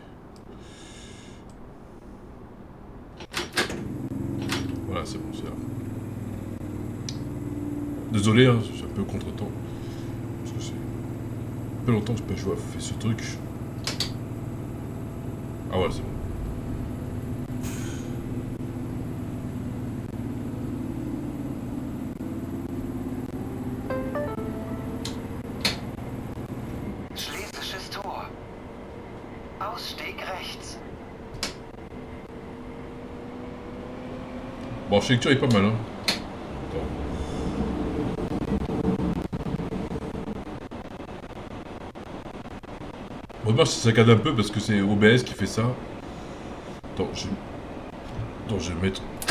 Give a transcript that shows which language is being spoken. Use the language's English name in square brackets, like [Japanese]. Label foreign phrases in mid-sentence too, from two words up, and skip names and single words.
[French] Voilà, c'est bon, c'est là. Désolé, hein, c'est un peu contre-temps. Parce que c'est un peu longtemps que je n'ai pas joué à faire ce truc. Ah ouais, c'est bon. [German] Schlesisches Tor. Ausstieg rechts. [French] Bon, l'architecture est pas mal, hein. Attends. Bon, dommage si ça saccade un peu parce que c'est OBS qui fait ça. Attends, je vais mettre...